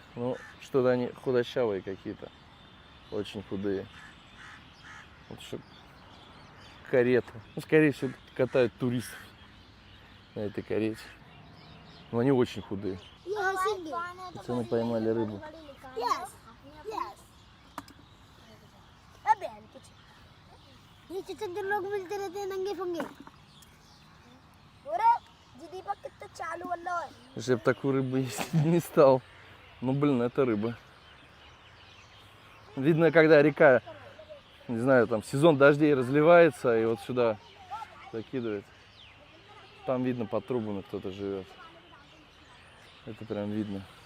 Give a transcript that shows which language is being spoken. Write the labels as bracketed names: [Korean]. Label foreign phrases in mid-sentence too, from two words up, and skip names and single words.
[Russian] Ну, что-то они худощавые какие-то. Очень худые. Вот что карета. Ну, скорее всего, катают туристов на этой карете. Но они очень худые. Пацаны поймали рыбу. [Hindi] ये चिचंदर लोग मिलते रहते हैं नंगे फंगे दीपक कितना चालू वाला है [Russian] Я бы такую рыбу есть не стал. Ну, блин, это рыба. Видно, когда река не знаю, там сезон дождей разливается и вот сюда закидывает. Там видно, под трубами кто-то живет. Это прям видно.